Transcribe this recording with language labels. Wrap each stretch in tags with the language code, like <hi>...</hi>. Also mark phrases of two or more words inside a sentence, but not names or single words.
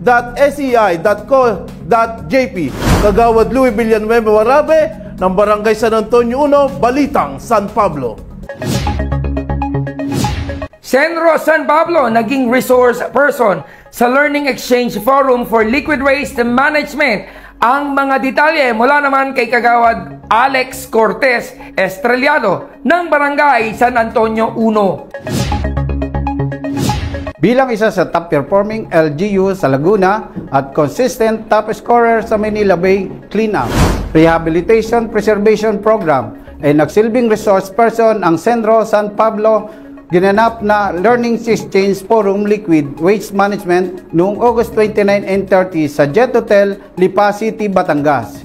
<tl>www.sei.co.jp. Kagawad Louis Villanueva Warabe ng Barangay San Antonio 1, Balitang, San Pablo. Senro San Pablo naging</tl> <en>resource person</en> <tl>sa Learning Exchange Forum for Liquid Waste Management. Ang mga detalye mula naman kay Kagawad Alex Cortez Estrellado ng Barangay San Antonio 1. Bilang isa sa</tl> <en>top performing LGU</en> <tl>sa Laguna at</tl> <en>consistent top scorer</en> <tl>sa Manila Bay Cleanup Rehabilitation Preservation Program ay nagsilbing</tl> <en>resource person</en> <tl>ang Senro San Pablo ginanap na Learning Exchange Forum Liquid Waste Management noong August 29 and 30 sa Jet Hotel, Lipa City, Batangas.</tl>